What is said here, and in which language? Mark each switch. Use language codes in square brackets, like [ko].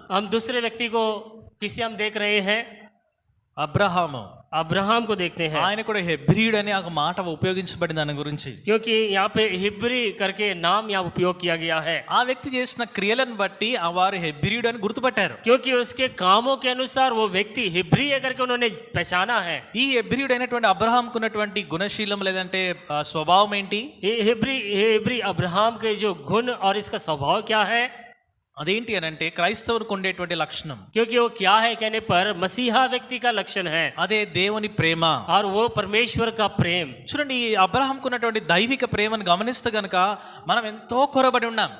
[hi] हम दूसरे व्यक्ति को किसे हम देख रहे हैं? [te] అబ్రహాము. [hi] अब्राहम को देखते हैं, [te] ఆయన కూడా హెబ్రీడ్ అనే ఒక మాట ఉపయోగించబడింది దాని గురించి. [hi] क्योंकि यहाँ पे हिब्री करके नाम यहाँ उपयोग किया गया है। [te] ఆ వ్యక్తి చేసిన క్రియలను బట్టి ఆ వారు హెబ్రీడ్ అని గుర్తుపట్టారు. [hi] क्योंकि उसके कामों के अनुसार वो व्यक्ति हिब्री है करके उन्होंने पहचाना है। [te] ఈ హెబ్రీడ్ అయినటువంటి అబ్రహాంకు ఉన్నటువంటి గుణశీలం లేదంటే స్వభావం ఏంటి? [hi] हिब्री अब्राहम के जो गुण और इसका स्वभाव क्या है? [te] అదేంటి అని అంటే క్రైస్తవునికి ఉండేటువంటి లక్షణం. [hi] क्योंकि वो क्या है कहने पर मसीहा व्यक्ति का लक्षण है, [te] అదే దేవుని ప్రేమ. [hi] और वो परमेश्वर का प्रेम। [te] చూడండి, ఈ అబ్రహాంకు ఉన్నటువంటి దైవిక ప్రేమను గమనిస్తే గనుక మనం ఎంతో కొరబడి ఉన్నాం.